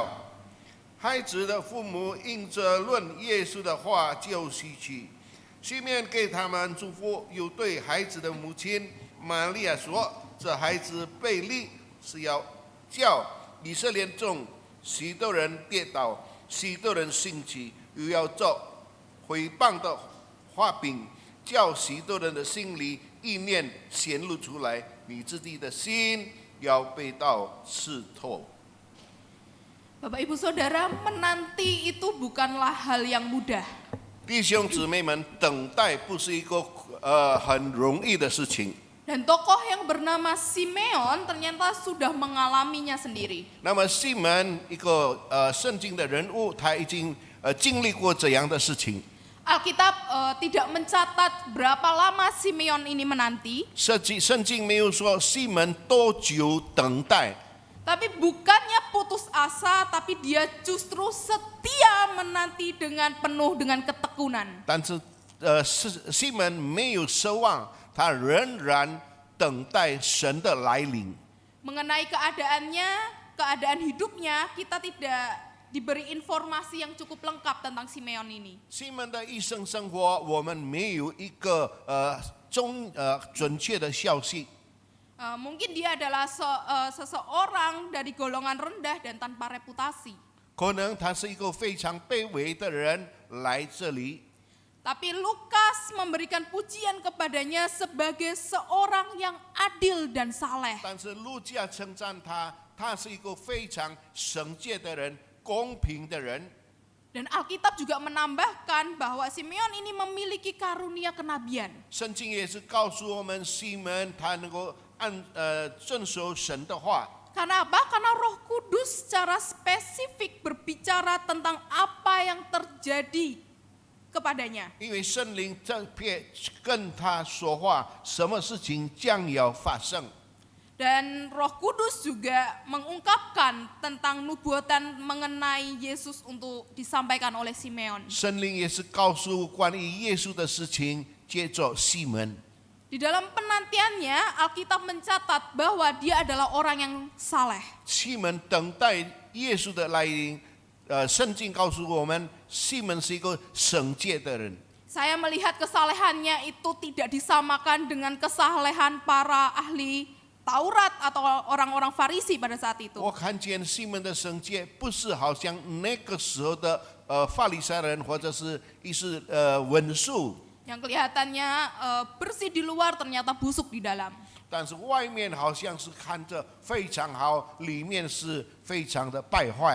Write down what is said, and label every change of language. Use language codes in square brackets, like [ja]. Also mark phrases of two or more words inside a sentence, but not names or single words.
[zh] 孩子的父母因着论耶稣的话就希奇，西面给他们祝福，又对孩子的母亲玛利亚说：“这孩子被立是要叫以色列中许多人跌倒，许多人兴起，又要做毁谤的画饼，叫许多人的心里意念显露出来，你自己的心要被道刺透。” [id] Bapak Ibu Saudara, menanti itu bukanlah hal yang mudah. [zh] 弟兄姊妹们，等待不是一个很容易的事情。 [id] Dan tokoh yang bernama Simeon ternyata sudah mengalaminya sendiri. [zh] 那么西门一个圣经的人物，他已经经历过这样的事情。 [id] Alkitab tidak mencatat berapa lama Simeon ini menanti, [zh] 圣经没有说西门多久等待， [id] tapi bukannya putus asa, tapi dia justru setia menanti dengan penuh dengan ketekunan. [zh] 但是西门没有奢望，他仍然等待神的来临。 [id] Mengenai keadaan hidupnya, kita tidak diberi informasi yang cukup lengkap tentang Simeon ini. [zh] 西门的一生生活，我们没有一个准确的消息。 [id] Mungkin dia adalah seseorang dari golongan rendah dan tanpa reputasi. [zh] 可能他是一个非常卑微的人来这里， [id] Tapi Lukas memberikan pujian kepadanya sebagai seorang yang adil dan saleh. [zh] 但是路加称赞他，他是一个非常圣洁的人，公平的人。 [id] Dan Alkitab juga menambahkan bahwa Simeon ini memiliki karunia kenabian. [zh] 圣经也是告诉我们，西门他能够遵守神的话。 [id] Karena apa? Karena Roh Kudus secara spesifik berbicara tentang apa yang terjadi kepadanya. [zh] 因为圣灵这边跟他说话，什么事情将要发生。 [id] Dan Roh Kudus juga mengungkapkan tentang nubuatan mengenai Yesus untuk disampaikan oleh Simeon. [zh] 圣灵也是告诉关于耶稣的事情，借着西门。 [id] Di dalam penantiannya, Alkitab mencatat bahwa dia adalah orang yang saleh. [zh] 西门等待耶稣的来临，圣经告诉我们，西门是一个圣洁的人。 [id] Saya melihat kesalehannya itu tidak disamakan dengan kesalehan para ahli Taurat atau orang-orang Farisi pada saat itu. [zh] 我看见西门的圣洁，不是好像那个时候的法利赛人或者是文士， [id] Yang kelihatannya bersih di luar ternyata busuk di dalam. [zh] 但是外面好像是看着非常好，里面是非常的败坏。